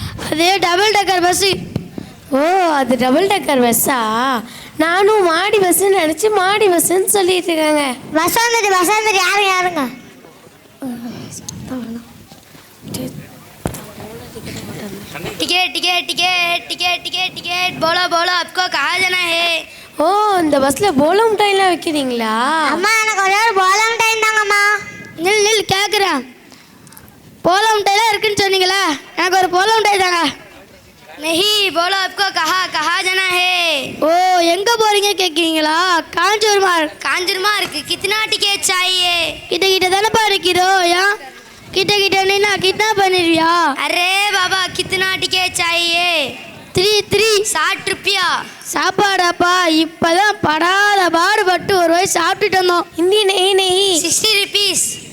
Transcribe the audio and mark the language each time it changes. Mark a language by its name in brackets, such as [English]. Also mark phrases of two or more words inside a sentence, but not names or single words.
[Tamil] அது டபுள் டக்கர் பஸ்ஸு. ஓ, அது டபுள் டக்கர் பஸ்ஸா? நானும் மாடி பஸ்ஸுன்னு நினச்சி மாடி பஸ்ஸுன்னு சொல்லிட்டு இருக்காங்க. வசந்தது யாருங்க? [Hindi] टिकट टिकट टिकट टिकट टिकट टिकट बोलो बोलो आपको कहाँ जाना है? [Tamil] ஓ, இந்த பஸ்ஸில் போல மிட்டாய்லாம் வைக்கிறீங்களா? அம்மா எனக்கு ஒரே ஒரு போல மிட்டாய் தாங்கம்மா. நில் கேட்குறேன். போல மிட்டாய்லாம் இருக்குன்னு சொன்னீங்களா? எனக்கு ஒரு போல மிட்டாய் தாங்க. [Hindi] नहीं बोलो आपको कहाँ कहाँ जाना है? [Tamil] ஓ, எங்கே போகிறீங்க கேட்குறீங்களா? [Hindi] कांजुरमार्ग कितना टिकट चाहिए? [Tamil] கிட்ட தானேப்பா இருக்கிறோம். ஏன் கிட்ட நின்னா கிட்னாப் பண்ணிடுவியா? [Hindi] अरे बाबा कितना टिकट चाहिए? 3 60 रुपया. [Tamil] சாப்பாடாப்பா இப்போதான் படாத பாடுபட்டு ஒரு வயசு சாப்பிட்டுட்டு வந்தோம். ஹிந்தி நெய் [English] 60 rupees.